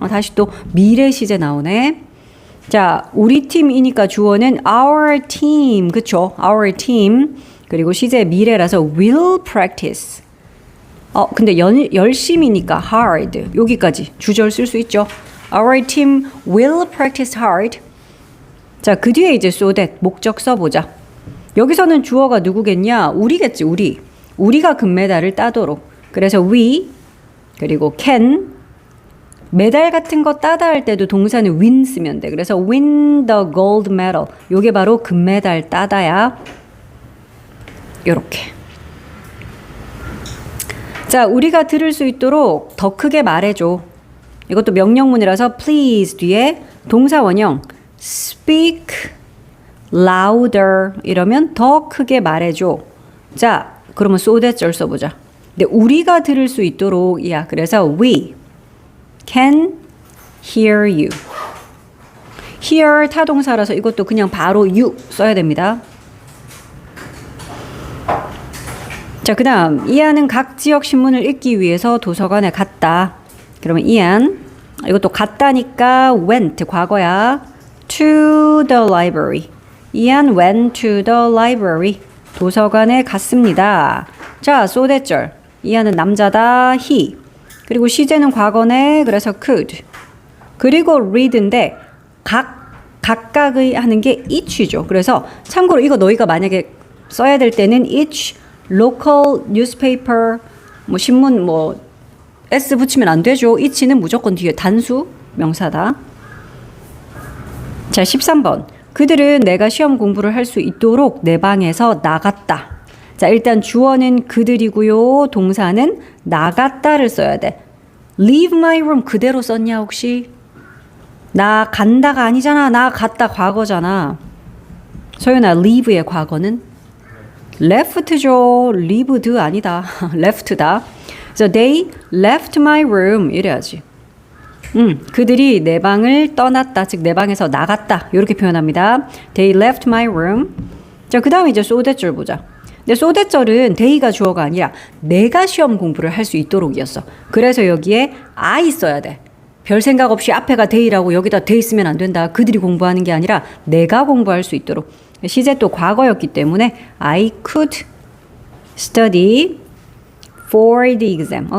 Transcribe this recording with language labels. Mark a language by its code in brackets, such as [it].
[ko] 다시 또 미래 시제 나오네. 자, 우리 팀이니까 주어는 our team. 그쵸? [en] our team. [ko] 그리고 시제 미래라서 [en] will practice. [ko] 근데 열심히니까 hard. 여기까지 주절 쓸 수 있죠. [en] Our team will practice hard. [ko] 자, 그 뒤에 이제 so that 목적 써보자. 여기서는 주어가 누구겠냐? 우리겠지, 우리. 우리가 금메달을 따도록. 그래서 we, 그리고 can, 메달 같은 거 따다 할 때도 동사는 win 쓰면 돼. 그래서 [en] win the gold medal. [ko] 요게 바로 금메달 따다야. 요렇게. 자, 우리가 들을 수 있도록 더 크게 말해줘. 이것도 명령문이라서 please 뒤에 동사 원형 [en] speak louder [ko] 이러면 더 크게 말해줘. 자, 그러면 so that절 써보자. 근데 우리가 들을 수 있도록 이야. 그래서 [en] we can hear you. [ko] hear 타동사라서 이것도 그냥 바로 you 써야 됩니다. 자, 그 다음 이안은 각 지역 신문을 읽기 위해서 도서관에 갔다. 그러면 이안 이것도 갔다니까 went 과거야. [en] to the library. 이안 went to the library. [ko] 도서관에 갔습니다. 자, so that절. 이안은 남자다. he. 그리고 시제는 과거네. 그래서 could. 그리고 read인데 각각의 하는 게 each죠. 그래서 참고로 이거 너희가 만약에 써야 될 때는 [en] each local newspaper [ko] 뭐 신문 뭐 s 붙이면 안 되죠. each는 무조건 뒤에 단수 명사다. 자, 13번. 그들은 내가 시험 공부를 할 수 있도록 내 방에서 나갔다. 자, 일단 주어는 그들이고요. 동사는 나갔다를 써야 돼. [en] leave my room [ko] 그대로 썼냐 혹시? 나 간다가 아니잖아. 나 갔다 과거잖아. 소연아, leave의 과거는? left죠. lived 아니다. left다. 그래서 [en] they left my room [ko] 이래야지. 그들이 내 방을 떠났다. 즉 내 방에서 나갔다. 이렇게 표현합니다. [en] They left my room. [ko] 자, 그 다음에 이제 so that 절 보자. 근데 so that 절은 they가 주어가 아니라 내가 시험 공부를 할 수 있도록이었어. 그래서 여기에 I 써야 돼. 별 생각 없이 앞에가 they라고 여기다 they 쓰면 안 된다. 그들이 공부하는 게 아니라 내가 공부할 수 있도록. 시제 또 과거였기 때문에 [en] I could study for the exam.